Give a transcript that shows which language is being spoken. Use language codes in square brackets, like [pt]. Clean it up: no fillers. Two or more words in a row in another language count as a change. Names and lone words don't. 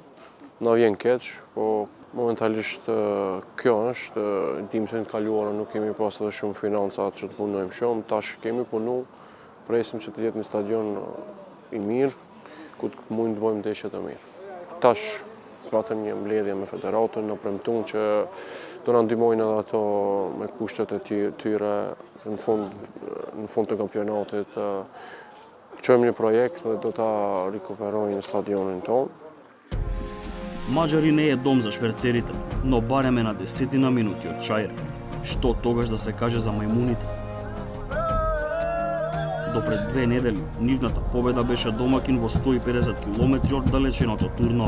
[sq] Na vjen keq, po momentalisht kjo është, dim se në të kaluara nuk kemi pas edhe shumë financat që të punojmë shumë, tash kemi punu, presim që të jetë një stadion i mirë, ku të mund të bëjmë ndeshje të mirë. Tash patëm një mbledhje me federatën, në premtuan që do na ndihmojnë edhe ato me kushtet e tyre në fund të kampionatit. Çojmë një projekt dhe do ta rikuperojnë stadionin tonë. [mk] Мажари не е дом за шверцерите, но барем е на 10 минути од Чаир. Што тогаш да се каже за мајмуните? До пред 2 недели, нивната победа беше домакин во 150 км од далеченото Турново.